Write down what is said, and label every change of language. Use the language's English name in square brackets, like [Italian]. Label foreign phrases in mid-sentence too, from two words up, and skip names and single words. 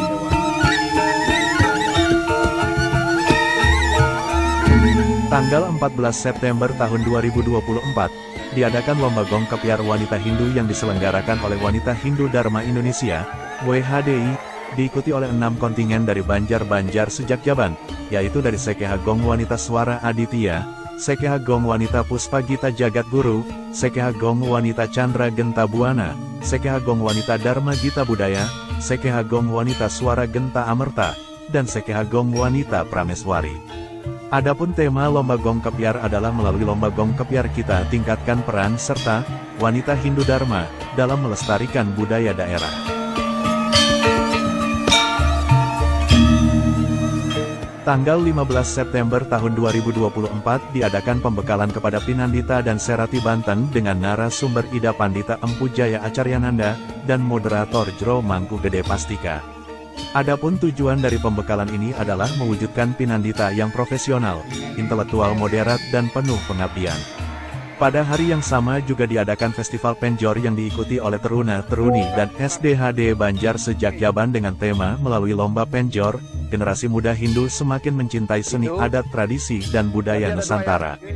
[Indonesian] Tanggal 14 September tahun 2024, diadakan Lomba Gong Kepiar Wanita Hindu yang diselenggarakan oleh Wanita Hindu Dharma Indonesia, WHDI, diikuti oleh 6 kontingen dari Banjar-Banjar sejak Jaban, yaitu dari Sekeha Gong Wanita Swara Aditya, Sekeha Gong Wanita Puspa Gita Jagat Guru, Sekeha Gong Wanita Chandra Genta Buana, Sekehagong Wanita Dharma Gita Budaya, Sekehagong Wanita Suara Genta Amerta, dan Sekehagong Wanita Prameswari. Adapun tema Lomba Gong Kepiar adalah melalui Lomba Gong Kepiar kita tingkatkan peran serta wanita Hindu Dharma dalam melestarikan budaya daerah. Tanggal 15 September tahun 2024 diadakan pembekalan kepada Pinandita dan Serati Banten dengan narasumber Ida Pandita Empu Jaya Acaryananda dan moderator Jro Mangku Gede Pastika. Adapun tujuan dari pembekalan ini adalah mewujudkan Pinandita yang profesional, intelektual moderat dan penuh pengabdian. Pada hari yang sama juga diadakan Festival Penjor yang diikuti oleh teruna-teruni dan SDHD Banjar sejak Jaban dengan tema melalui Lomba Penjor, generasi muda Hindu semakin mencintai seni adat tradisi dan budaya Nusantara.